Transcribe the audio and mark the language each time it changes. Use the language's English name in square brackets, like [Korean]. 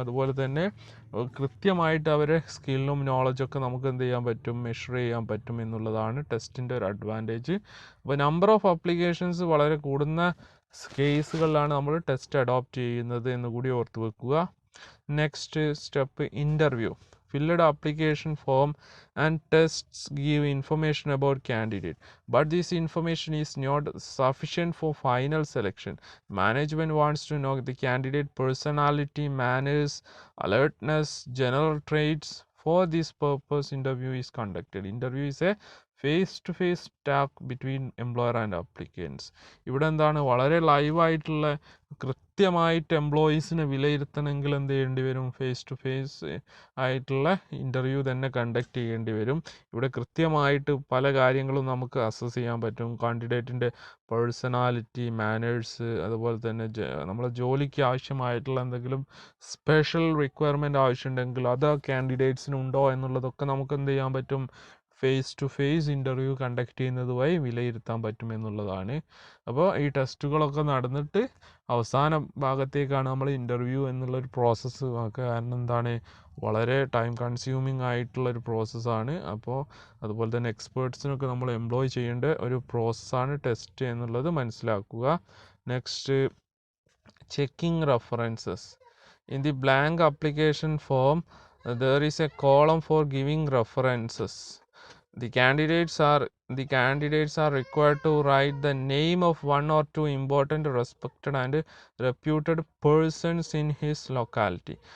[Malayalam] അതുപോലെ തന്നെ കൃത്യമായിട്ട് അവരെ സ്കില്ലും നോളജൊക്കെ നമുക്ക് എന്ത് ചെയ്യാൻ പറ്റും, മെഷർ ചെയ്യാൻ പറ്റും എന്നുള്ളതാണ് ടെസ്റ്റിൻ്റെ ഒരു അഡ്വാൻറ്റേജ്. അപ്പോൾ നമ്പർ ഓഫ് അപ്ലിക്കേഷൻസ് വളരെ കൂടുന്ന കേസുകളിലാണ് നമ്മൾ ടെസ്റ്റ് അഡോപ്റ്റ് ചെയ്യുന്നത് എന്ന് കൂടി ഓർത്ത് വെക്കുക. [English] Next step, interview. Filled application form and tests give information about candidate, but this information is not sufficient for final selection. Management wants to know the candidate personality, manners, alertness, general traits. For this purpose, interview is conducted. Interview is a face-to-face talk between employer and applicants. [Malayalam] ഇവിടെ എന്താണ്, വളരെ ലൈവായിട്ടുള്ള കൃത്യമായിട്ട് എംപ്ലോയീസിനെ വിലയിരുത്തണമെങ്കിൽ എന്ത് ചെയ്യേണ്ടി വരും, face to face ആയിട്ടുള്ള interview തന്നെ conduct ചെയ്യേണ്ടി വരും. ഇവിടെ കൃത്യമായിട്ട് പല കാര്യങ്ങളും നമുക്ക് അസസ് ചെയ്യാൻ പറ്റും. കാൻഡിഡേറ്റിൻ്റെ പേഴ്സണാലിറ്റി, മാനേഴ്സ്, അതുപോലെ തന്നെ നമ്മളെ ജോലിക്ക് ആവശ്യമായിട്ടുള്ള എന്തെങ്കിലും സ്പെഷ്യൽ റിക്വയർമെൻറ്റ് ആവശ്യമുണ്ടെങ്കിൽ അത് കാൻഡിഡേറ്റ്സിനുണ്ടോ എന്നുള്ളതൊക്കെ നമുക്ക് എന്ത് ചെയ്യാൻ പറ്റും, face to face interview conduct ചെയ്യുന്നത് വഴി വിലയിരുത്താൻ പറ്റും എന്നുള്ളതാണ്. അപ്പോൾ ഈ ടെസ്റ്റുകളൊക്കെ നടന്നിട്ട് അവസാന ഭാഗത്തേക്കാണ് നമ്മൾ ഇൻ്റർവ്യൂ എന്നുള്ളൊരു പ്രോസസ്സ്. കാരണം എന്താണ്, വളരെ ടൈം കൺസ്യൂമിങ് ആയിട്ടുള്ളൊരു പ്രോസസ്സാണ്. അപ്പോൾ അതുപോലെ തന്നെ എക്സ്പേർട്സിനൊക്കെ നമ്മൾ എംപ്ലോയ് ചെയ്യേണ്ട ഒരു പ്രോസസ്സാണ് ടെസ്റ്റ് എന്നുള്ളത് മനസ്സിലാക്കുക. [English] Next, checking references. In the blank application form, there is a column for giving references. The candidates are required to write the name of one or two important, respected and reputed persons in his locality.